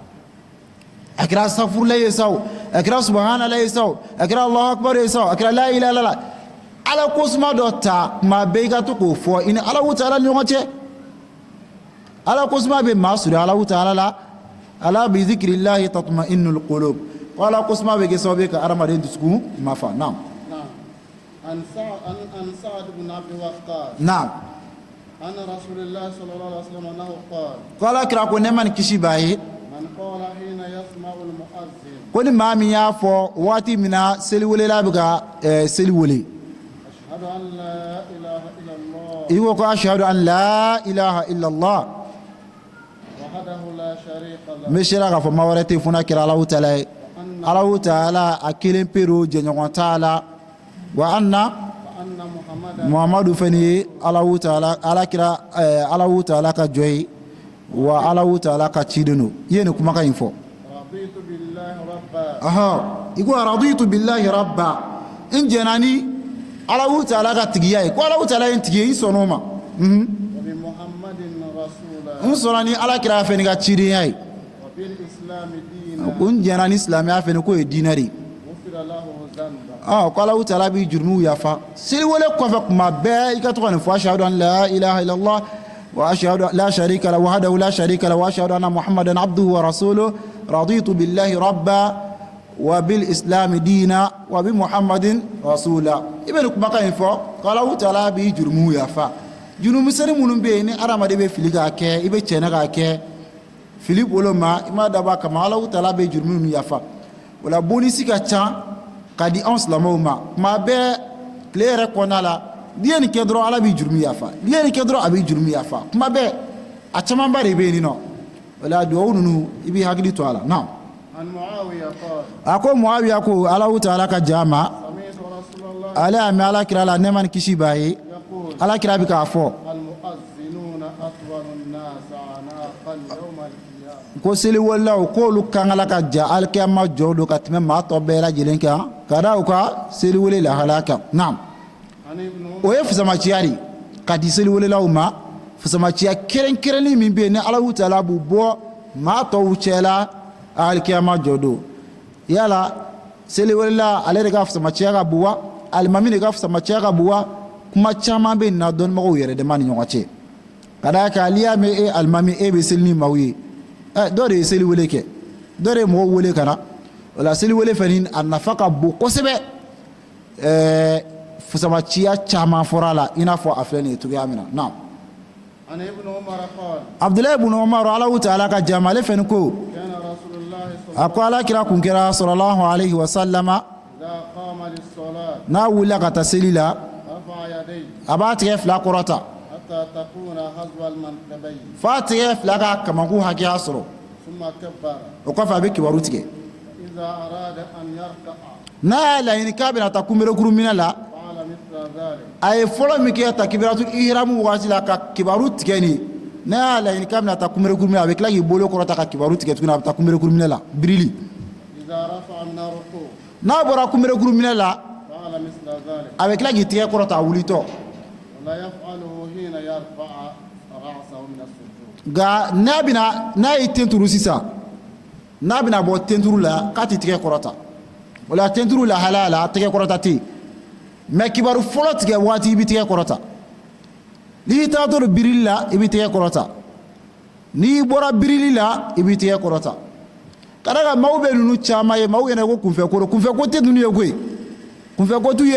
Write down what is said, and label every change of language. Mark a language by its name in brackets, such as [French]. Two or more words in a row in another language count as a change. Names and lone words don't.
[Bambara] a kɛra safurula ye sa o a kɛra subhanala ye sa o a kɛra [Arabic] الله أكبر [Bambara] ye sa o a kɛra [Arabic] لا إله إلا الله [Bambara] Ala kosuma dɔ ta kuma bɛɛ i ka to k'o fɔ i ni Alahu taala ni ɲɔgɔn cɛ Ala kosuma bɛ maa suri Alahu taala la [Arabic] ألا بذكر الله تطمئن القلوب [Bambara] ko Ala kosuma bɛ kɛ sababu ye ka hadamaden dusukun mafa naam [Arabic] عن سعد بن عبد وقاص [Bambara] naam [Arabic] أن رسول الله صلى الله عليه وسلم أنه قال [Bambara] ko alakira ko nɛɛma ni kisi b'a ye [Arabic] من قال حين يسمع المؤذن [Bambara] ko ni maa min y'a fɔ waati min na seliwelela bɛ ka seli wele [Arabic] أشهد أن لا إله إلا الله [Bambara] i ko ko [Arabic] أشهد أن لا إله إلا الله وحده لا شريك له [Bambara] n bɛ sera k'a fɔ maa wɛrɛ tɛ funa kɛra Alahu taala ye Alahu taala a kelen peero jɛɲɔgɔn t'a la [Arabic] وأن وأن محمدا [Bambara] muhamadu fɛnɛ ye Alahu taala alakira Alahu taala ka jɔ ye wa Alahu taala ka ciden don i ye nin kumakan in fɔ [Arabic] رضيت بالله ربا [Bambara] aha i ko [Arabic] رضيت بالله ربا [Bambara] n jɛna ni Alahu taala ka tigiya ye ko Alahu taala ye n tigi ye i sɔnn'o ma [Arabic] وبمحمد رسولا [Bambara] n sɔnna ni alakira fɛnɛ ka cidenya ye [Arabic] وبالإسلام دينا [Bambara] ko n jɛna ni silamɛya fɛnɛ k'o ye diinɛ de ye [Arabic] غفر له ذنبه [Bambara] ko Alahu taala b'i jurumiw yafa seliwele kɔfɛ kuma bɛɛ i ka to ka nin fɔ [Arabic] أشهد أن لا إله إلا الله وأشهد لا شريك له وحده لا شريك له وأشهد أن محمدا عبده ورسوله رضيت بالله ربا وبالإسلام دينا وبمحمد رسولا [Bambara] i bɛ nin kumakan in fɔ ko Alahu taala b'i jurumiw yafa jurumisɛnnin minnu bɛ yen ni adamaden bɛ fili k'a kɛ i bɛ tiɲɛ k'a kɛ fili bolo ma i ma dabɔ a kama Alahu taala bɛ jurumi min yafa o la bonisi ka ca ka di anw silamɛw ma kuma bɛɛ tile yɛrɛ kɔnɔna la n'i ye nin kɛ dɔrɔn Ala b'i jurumi yafa n'i ye nin kɛ dɔrɔn a b'i jurumi yafa kuma bɛɛ a camanba de bɛ yen nɔ o la duwawu ninnu i b'i hakili to a la naam [Arabic] عن معاوية قال [Bambara] a ko Muawiya ko Alahu taala ka jaa ma [Arabic] سمعت رسول الله [Bambara] ale y'a mɛn alakira la nɛɛma ni kisi b'a ye [Arabic] يقول [Bambara] alakira bɛ k'a fɔ [Arabic] المؤذنون أطول الناس عناقا يوم القيامة [Bambara] ko seliwalilaw k'olu kan ka la ka ja alikiyama jɔ don ka tɛmɛ maa tɔ bɛɛ lajɛlen kan ka da u ka seliwele lahalaya kan naam [Arabic] عن ابن [Bambara] o ye fusamaciya de ka di seliwelelaw ma fusamaciya kɛrɛnkɛrɛnnin min bɛ yen ni Alahu taala b'u bɔ maa tɔw cɛla alikiyama jɔ don yala seliwelela ale de ka fusamaciya ka bon wa alimami de ka fusamaciya ka bon wa kuma caman bɛ nin na dɔnnibagaw yɛrɛ dama ni ɲɔgɔn cɛ ka d'a kan n'i y'a mɛn e alimami e bɛ seli ni maaw ye dɔ de ye seliwele kɛ dɔ de ye mɔgɔw wele ka na o la seliwele fɛnɛ a nafa ka bon kosɛbɛ fusamaciya caman fɔra a la i n'a fɔ a filɛ nin ye cogoya min na naam [Arabic] عن ابن عمر قال [Bambara] Abdulayi ibn Umar Alahu taala ka jama ale fɛnɛ ko [Arabic] كان رسول الله صلى الله [Bambara] a ko alakira kun kɛra [Arabic] صلى الله عليه وسلم إذا قام للصلاة [Bambara] n'a wulila ka taa seli la [Arabic] رفع يديه [Bambara] a b'a tigɛ fila kɔrɔta [Arabic] حتى تكون حذو المنكبين [Bambara] f'a tigɛ fila ka kamankun hakɛya sɔrɔ [Arabic] ثم كبر [Bambara] o kɔfɛ a bɛ kibaru tigɛ [Arabic] إذا أراد أن يركع [Bambara] n'a y'a laɲini k'a bɛna taa kunberekuru minɛ la [Arabic] فعل مثل ذلك [Bambara] a ye fɔlɔ min kɛ [Arabic] تكبيرة الإحرام [Bambara] wagati la ka kibaru tigɛ nin ne y'a laɲini k'a bɛna taa kunbɛnkurumina a bɛ tila k'i bolo kɔrɔta ka kibaru tigɛ tuguni a bɛ taa kunbɛnkurumina la birili [Arabic] إذا رفع من الركوع [Bambara] n'a bɔra kunbɛnkurumina la [Arabic] فعل مثل ذلك [Bambara] a bɛ tila k'i tigɛ kɔrɔta a wulitɔ [Arabic] ولا يفعله حين يرفع رأسه من السجود [Bambara] nka n'a ye tenturu sisan n'a bɛna bɔ tenturu la k'a tɛ tigɛ kɔrɔta o la tenturu lahalaya la tigɛ kɔrɔta tɛ yen mɛ kibaru fɔlɔ tigɛ waati i bɛ tigɛ kɔrɔta n'i taatɔ don birili la i bɛ tigɛ kɔrɔta n'i bɔra birili la i bɛ tigɛ kɔrɔta ka d'a kan maaw bɛ ninnu caman ye maaw yɛrɛ ko kunfɛko don kunfɛko tɛ ninnu ye koyi kunfɛko t'u ye